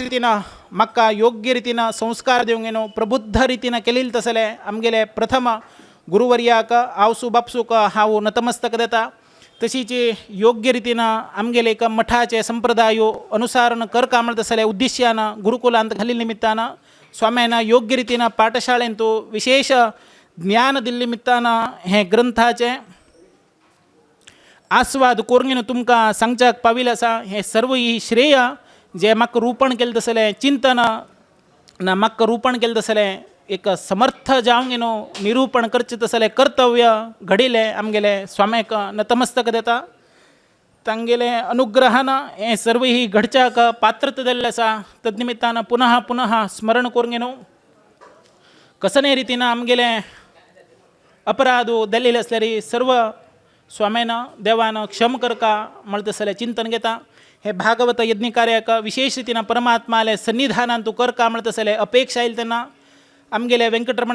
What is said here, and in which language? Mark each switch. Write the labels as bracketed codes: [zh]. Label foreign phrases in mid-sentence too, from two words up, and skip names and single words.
[kok] रीतीनं मक्का योग्य रीतीनं संस्कार देऊन गेनो प्रबुद्ध रीतीनं केलेल तसले आमगेले प्रथम गुरुवर्याक आवसू बापसूक हाऊ नतमस्तक देता तशीची योग्य रीतीनं आमगेले एक मठाचे संप्रदायो अनुसारण कर कामळ तसले उद्दिश्यानं गुरुकुलांत घालील निमित्तानं स्वाम्यांना योग्य रीतीनं पाठशाळेंतू विशेष ज्ञान दिल्ली निमित्तानं हे ग्रंथाचे आस्वाद कोरगेन तुमका सांगच्याक पाविल असा हे सर्व ही श्रेय जे म्हाका रूपण केलें तसलें चिंतन ना म्हाका रूपण केलें तसलें एक समर्थ जावंक न्हू निरूपण करचें तसलें कर्तव्य घडिलें आमगेले स्वाम्याक नतमस्तक देता तांगेले अनुग्रहान हें सर्व ही घडच्याक पात्रता दिल्लें आसा तद्निमित्तान पुनः पुनः स्मरण करूंक न्हू कसने रितीन आमगेले अपराधो जाल्लेले आसल्यार सर्व स्वाम्यानं देवानं क्षम करका म्हण तसलें चिंतन घेता हे भागवत यज्ञ कार्याक विशेष रीतीनं परमात्माले सन्निधानान तूं करका म्हण तसलें अपेक्षा येयली तेन्ना आमगेले व्यंकटरमण